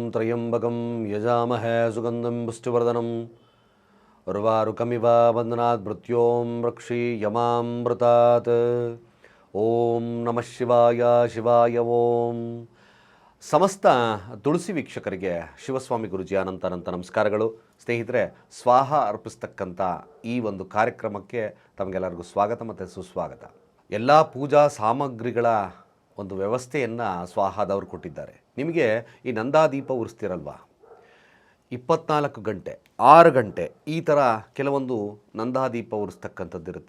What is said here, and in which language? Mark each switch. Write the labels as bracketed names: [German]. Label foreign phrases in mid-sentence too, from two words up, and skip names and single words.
[Sanskrit] त्र्यम्बकं यजामहे सुगन्धं पुष्टिवर्धनं उर्वारुकमिव बन्धनात् मृत्यों रक्षीयमामृतात्। ಓಂ ನಮಃ ಶಿವಾಯ ಶಿವಾಯ ಓಂ. [Kannada] ಸಮಸ್ತ ತುಳಸಿ ವೀಕ್ಷಕರಿಗೆ ಶಿವಸ್ವಾಮಿ ಗುರುಜಿ ಅನಂತ ನಮಸ್ಕಾರಗಳು. ಸ್ನೇಹಿತರೆ, ಸ್ವಾಹ ಅರ್ಪಿಸ್ತಕ್ಕಂಥ ಈ ಒಂದು ಕಾರ್ಯಕ್ರಮಕ್ಕೆ ತಮಗೆಲ್ಲರಿಗೂ ಸ್ವಾಗತ ಮತ್ತು ಸುಸ್ವಾಗತ. ಎಲ್ಲ ಪೂಜಾ ಸಾಮಗ್ರಿಗಳ ಒಂದು ವ್ಯವಸ್ಥೆಯನ್ನು ಸ್ವಾಹಾದವರು ಕೊಟ್ಟಿದ್ದಾರೆ. ನಿಮಗೆ ಈ ನಂದಾದೀಪ ಉರಿಸ್ತಿರಲ್ವಾ, 24 ಗಂಟೆ 6 ಗಂಟೆ ಈ ಥರ ಕೆಲವೊಂದು ನಂದಾದೀಪ ಉರಿಸ್ತಕ್ಕಂಥದ್ದಿರುತ್ತೆ.